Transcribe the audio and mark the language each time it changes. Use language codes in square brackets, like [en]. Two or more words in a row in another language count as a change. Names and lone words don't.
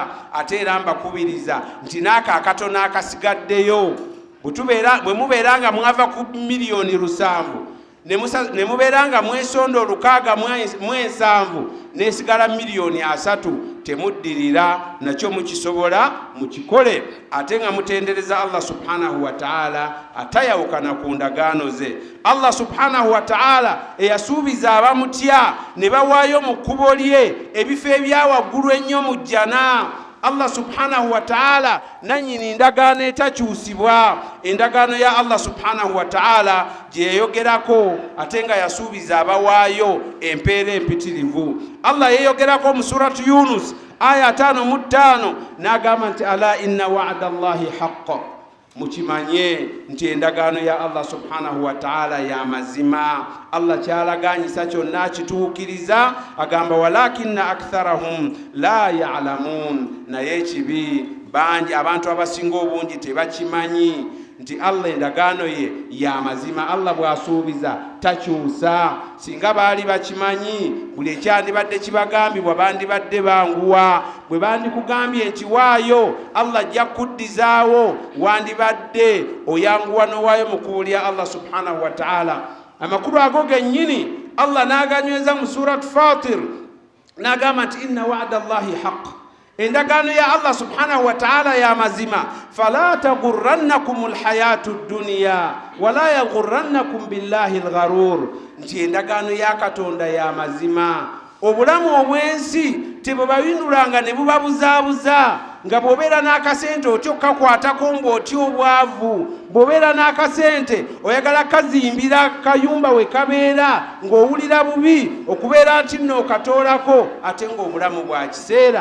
[lg] Ate era mbakubiriza nti n'ako akatono akasigaddeyo, bwe mubeera nga mwava ku miliyoni 700 ne mubeeranga mwesonda 607 nesigala 3,000,000 temuddirira nakyo mukisobola mukikole ate nga mutendereza [ar] الله سبحانه وتعالى [lg] atayawukana ku ndagaano ze. [ar] الله سبحانه وتعالى [lg] eyasuubiza abamutya ne bawaayo mu kkubo lye ebifo ebyawaggulu ennyo mu jjana. [ar] الله سبحانه وتعالى [lg] nanyini ndagaano etakyusibwa, endagaano ya [ar] الله سبحانه وتعالى [lg] gye yeyogerako ate nga yasuubiza abawaayo empeera empitirivu. Allah yeyogerako mu suratu Yunus aya 5:5 n'agamba nti [ar] ألا إن وعد الله حق, [lg] mukimanye nti endagaano ya [ar] الله سبحانه وتعالى [lg] ya mazima. Allah kyalaganyisa kyonna akituukiriza, agamba [ar] ولكن أكثرهم لا يعلمون, [lg] naye ekibi bangi abantu abasinga obungi tebakimanyi nti Allah endagaano ye ya mazima. Allah bw'asuubiza takyusa. Singa baali bakimanyi buli ekyandibadde kibagambibwa bandibadde banguwa. Bwe bandikugambye nti waayo Allah ajja kuddizaawo, wandibadde oyanguwa n'owaayo mu kkubo lya [ar] الله سبحانه وتعالى. [lg] Amakulu ago gennyini Allah n'aganyweza mu surat Fatir n'agamba nti [ar] إن وعد الله حق, [lg] endagaano ya [ar] الله سبحانه وتعالى [lg] ya mazima. [ar] فلا تغرنكم الحياة الدنيا ولا يغرنكم بالله الغرور, [lg] nti endagaano ya Katonda ya mazima. Obulamu obwensi tebwebawinulanga ne bubabuzaabuza, nga bw'obeera n'akasente otyo kakwatako ng'otya obwavu. Bw'obeera n'akasente oyagala kazimbira kayumba we kabeera ng'owulira bubi okubeera nti nno okatoolako ate ng'obulamu bwa kiseera.